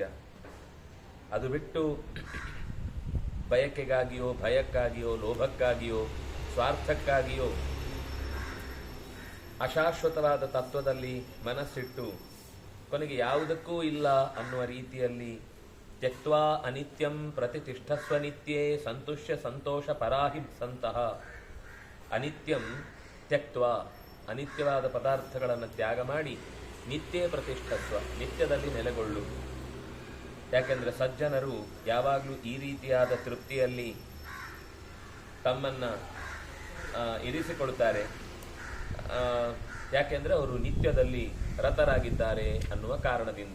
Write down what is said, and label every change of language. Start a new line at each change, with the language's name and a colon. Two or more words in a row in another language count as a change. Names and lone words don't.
Kannada: ಅದು ಬಿಟ್ಟು ಬಯಕೆಗಾಗಿಯೋ, ಭಯಕ್ಕಾಗಿಯೋ, ಲೋಭಕ್ಕಾಗಿಯೋ, ಸ್ವಾರ್ಥಕ್ಕಾಗಿಯೋ ಅಶಾಶ್ವತವಾದ ತತ್ವದಲ್ಲಿ ಮನಸ್ಸಿಟ್ಟು ಕೊನೆಗೆ ಯಾವುದಕ್ಕೂ ಇಲ್ಲ ಅನ್ನುವ ರೀತಿಯಲ್ಲಿ
Sanskrit: ತ್ಯಕ್ತ್ವಾ ಅನಿತ್ಯಂ ಪ್ರತಿಷ್ಠಸ್ವ ನಿತ್ಯೇ ಸಂತುಷ್ಯ ಸಂತೋಷ ಪರಾಹಿ ಸಂತಹ. ಅನಿತ್ಯಂ ತ್ಯಕ್ತ್ವಾ,
Kannada: ಅನಿತ್ಯವಾದ ಪದಾರ್ಥಗಳನ್ನು ತ್ಯಾಗ ಮಾಡಿ
Sanskrit: ನಿತ್ಯೇ ಪ್ರತಿಷ್ಠಸ್ವ,
Kannada: ನಿತ್ಯದಲ್ಲಿ ನೆಲೆಗೊಳ್ಳು. ಯಾಕೆಂದರೆ ಸಜ್ಜನರು ಯಾವಾಗಲೂ ಈ ರೀತಿಯಾದ ತೃಪ್ತಿಯಲ್ಲಿ ತಮ್ಮನ್ನು ಇರಿಸಿಕೊಳ್ತಾರೆ. ಯಾಕೆಂದರೆ ಅವರು ನಿತ್ಯದಲ್ಲಿ ರತರಾಗಿದ್ದಾರೆ ಅನ್ನುವ ಕಾರಣದಿಂದ.